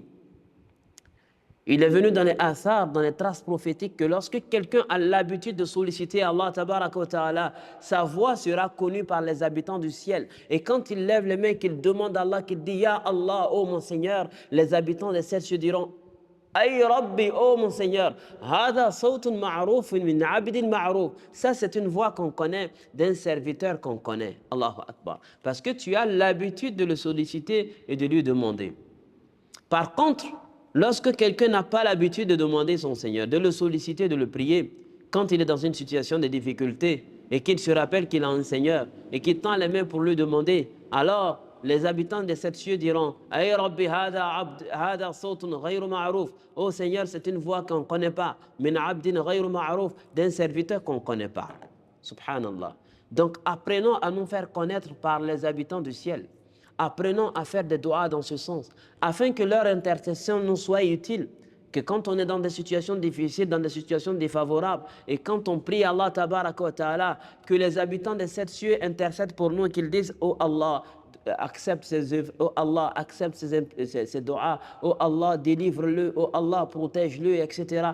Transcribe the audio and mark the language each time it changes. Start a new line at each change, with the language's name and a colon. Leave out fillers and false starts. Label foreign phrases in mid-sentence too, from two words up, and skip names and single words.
French: Il est venu dans les athars, dans les traces prophétiques, que lorsque quelqu'un a l'habitude de solliciter
Arabic: الله تبارك وتعالى,
French: sa voix sera connue par les habitants du ciel. Et quand il lève les mains, qu'il demande à Allah, qu'il dit «
Arabic: يا الله,
French: oh mon Seigneur », les habitants des cieux se diront «
Arabic: أي ربي,
French: oh mon Seigneur,
Arabic: هذا صوت معروف من عبد معروف.
French: Ça, c'est une voix qu'on connaît d'un serviteur qu'on connaît.
Arabic: الله أكبر.
French: Parce que tu as l'habitude de le solliciter et de lui demander. Par contre, lorsque quelqu'un n'a pas l'habitude de demander son Seigneur, de le solliciter, de le prier, quand il est dans une situation de difficulté et qu'il se rappelle qu'il a un Seigneur et qu'il tend les mains pour lui demander, alors les habitants des sept cieux diront:
Arabic: أي ربي هذا صوت غير معروف.
French: Oh Seigneur, c'est une voix qu'on ne connaît pas.
Arabic: من عبد غير معروف,
French: d'un serviteur qu'on ne connaît pas.
Arabic: سبحان الله.
French: Donc apprenons à nous faire connaître par les habitants du ciel. Apprenons à faire des doigts dans ce sens, afin que leur intercession nous soit utile. Que quand on est dans des situations difficiles, dans des situations défavorables, et quand on prie
Arabic: الله تبارك وتعالى,
French: que les habitants des sept cieux intercèdent pour nous et qu'ils disent: Oh Allah, accepte ses œuvres, oh Allah, accepte ses doigts, oh Allah, délivre-le, oh Allah, protège-le, etc.